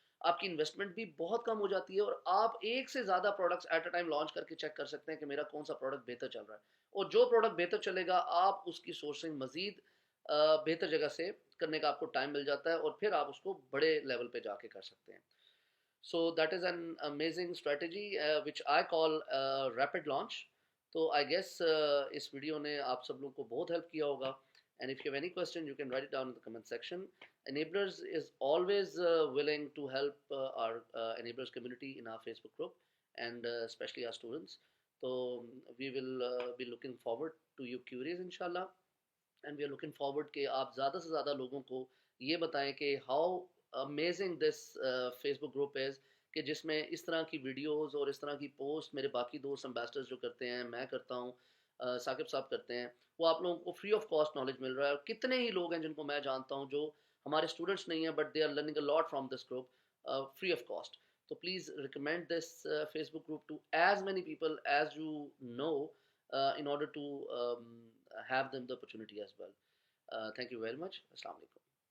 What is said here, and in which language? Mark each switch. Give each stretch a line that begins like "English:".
Urdu: آپ کی انویسٹمنٹ بھی بہت کم ہو جاتی ہے، اور آپ ایک سے زیادہ products
English: at a time
Urdu: launch کر کے چیک کر سکتے ہیں کہ میرا کون سا پروڈکٹ بہتر چل رہا ہے، اور جو پروڈکٹ بہتر چلے گا آپ اس کی سورسنگ مزید بہتر جگہ سے کرنے کا آپ کو ٹائم مل جاتا ہے، اور پھر آپ اس کو بڑے لیول پہ جا کے کر سکتے ہیں.
English: So that is an amazing strategy which I call rapid launch.
Urdu: تو
English: I guess
Urdu: اس ویڈیو نے آپ سب لوگوں کو بہت ہیلپ کیا ہوگا.
English: And if you have any question, you can write it down in the comment section. Enablers is always willing to help our Enablers community in our Facebook group, and especially our students. So we will be looking forward to your queries inshallah. And we are looking forward
Urdu: کہ آپ زیادہ سے زیادہ لوگوں کو یہ بتائیں کہ
English: how amazing this Facebook group is,
Urdu: کہ جس میں اس طرح کی ویڈیوز اور اس طرح کی پوسٹ میرے باقی دوست امبیسڈرز جو کرتے ہیں، میں کرتا ہوں، ثاقب صاحب کرتے ہیں، وہ آپ لوگوں کو فری آف کاسٹ نالج مل رہا ہے. اور کتنے ہی لوگ ہیں جن کو میں جانتا ہوں جو ہمارے اسٹوڈنٹس نہیں ہیں
English: But they are learning a lot from this group free of cost. تو please recommend this Facebook group to as many people as you know in order to have them the opportunity as well. Thank you very much. Assalamu alaikum.